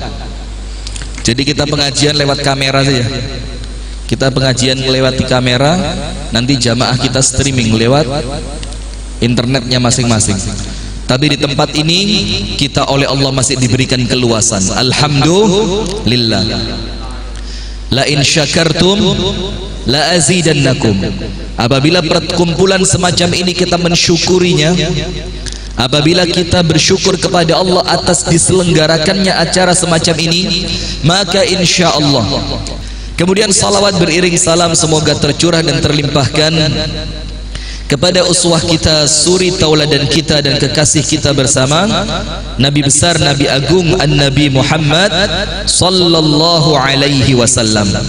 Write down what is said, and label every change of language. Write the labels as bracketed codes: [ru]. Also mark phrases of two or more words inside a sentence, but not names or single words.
[id] Jadi kita pengajian lewat kamera saja. Kita pengajian melewati kamera, nanti jamaah kita streaming lewat internetnya masing-masing. Tapi di tempat ini kita oleh Allah masih diberikan keluasan. Alhamdulillah. [ar] لئن شكرتم لأزيدنكم. [id] Apabila perkumpulan semacam ini kita mensyukurinya, apabila kita bersyukur kepada Allah atas diselenggarakannya acara semacam ini, maka [ar] إن شاء الله. [id] Kemudian salawat beriring salam semoga tercurah dan terlimpahkan kepada uswah kita, suri tauladan kita dan kekasih kita bersama, Nabi besar, Nabi agung, [ar] النبي محمد صلى الله عليه وسلم,